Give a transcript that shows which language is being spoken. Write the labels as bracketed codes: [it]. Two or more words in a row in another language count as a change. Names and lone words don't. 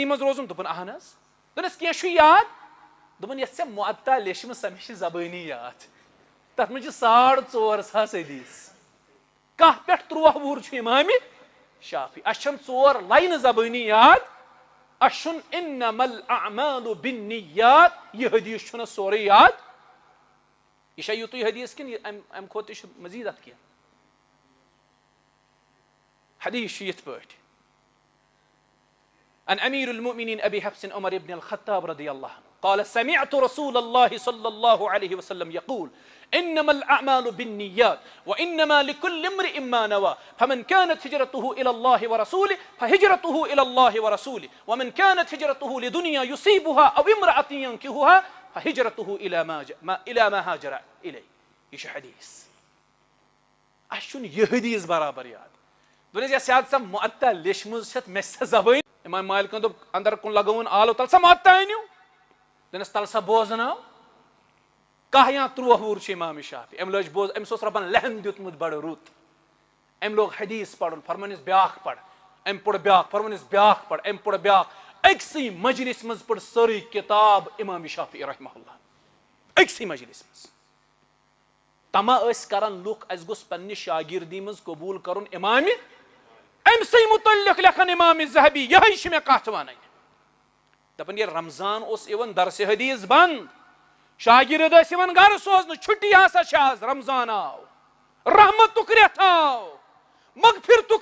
[ks] منٛز روزُن دوٚپُن اہن حظ دوٚپنس کینٛہہ چھُے یاد دوٚپُن یۄس ژےٚ معطا لیچھمٕژ سۄ مےٚ چھِ زبٲنی یاد تتھ منٛز چھِ 4,500 حدیث 1 پٮ۪ٹھ 13 چھُ امام شافعی اسہِ چھنہٕ 4 لاینہٕ زبٲنی یاد اسہِ چھُنہٕ [ar] انما الاعمال بالنیات [ks] یہِ حدیث چھُنہٕ سورُے یاد یہِ چھا یُتُے حدیث کِنہٕ امہِ کھۄتہٕ تہِ چھُ مزیٖد اتھ کینٛہہ حدیث چھُ یِتھ پٲٹھۍ [ar] عن امير المؤمنين ابي حفص عمر بن الخطاب رضي الله عنه قال سمعت رسول الله صلى الله عليه وسلم يقول انما الاعمال بالنيات وانما لكل امرئ ما نوى فمن كانت هجرته الى الله ورسوله فهجرته الى الله ورسوله ومن كانت هجرته لدنيا يصيبها او امرأة ينكحها فهجرته الى ما هاجر اليه [ks] یہ حدیث اسہِ چھُنہٕ یہِ حدیث برابر یاد دوٚپنس یۄس یاد سۄ معطا لیچھمٕژ چھتھ مےٚ چھِ سۄ زبٲنۍ امام مالکن دوٚپ اندر کُن لگووُن آلو تل سا معطا أنِو دوٚپنس تل سا بوزناو 1 یا 13 چھُ امام شافعی أمۍ لٲج بوز أمِس اوس رۄبن لہن دیُتمُت بڑٕ رُت أمۍ لوگ حدیث پرُن فرمٲنِس بیٛاکھ پر أمۍ پوٚر بیٛاکھ فرمٲنِس بیٛاکھ پر أمۍ پوٚر بیٛاکھ أکسٕے مجلس منٛز پٔر سٲرٕے کِتاب امام شافعی [ar] رحمہ اللہ [ks] أکسٕے مجلس منٛز تما ٲسۍ کران لُکھ اسہِ گوٚژھ پننہِ شاگردی منٛز قبوٗل کرُن امامہِ أمۍ سٕے مُتعلق لیکھان امام ذہبی یِہے چھِ مےٚ کتھ ونٕنۍ دپان ییٚلہِ رمضان اوس یِوان درسِ حدیث بنٛد شاگرد ٲسۍ یِوان گرٕ سوزنہٕ چھُٹی ہسا چھِ آز رمضان آو رحمتُک رٮ۪تھ آو مغفرتُک